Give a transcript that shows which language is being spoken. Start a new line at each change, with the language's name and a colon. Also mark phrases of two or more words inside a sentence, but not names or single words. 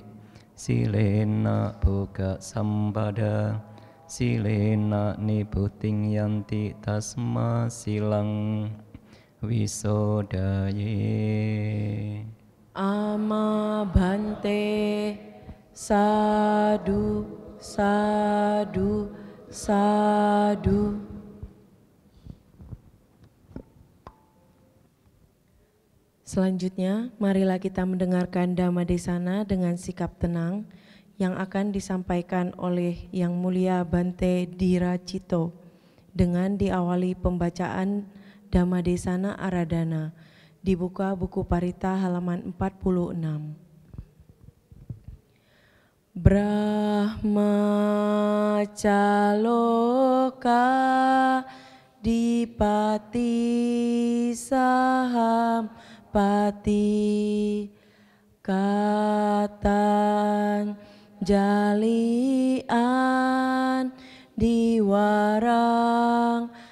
Pali: Silena boga sampada silena nibuting yanti tasma silang wisodaye. Ama Bante, sadu, sadu, sadu.
Indonesian: Selanjutnya, marilah kita mendengarkan Dhammadesana dengan sikap tenang yang akan disampaikan oleh Yang Mulia Bante Diracito dengan diawali pembacaan Dhammadesana Aradhana. Dibuka buku Parita halaman 46.
Pali: Brahmacaloka dipati saham pati katan jalian diwarang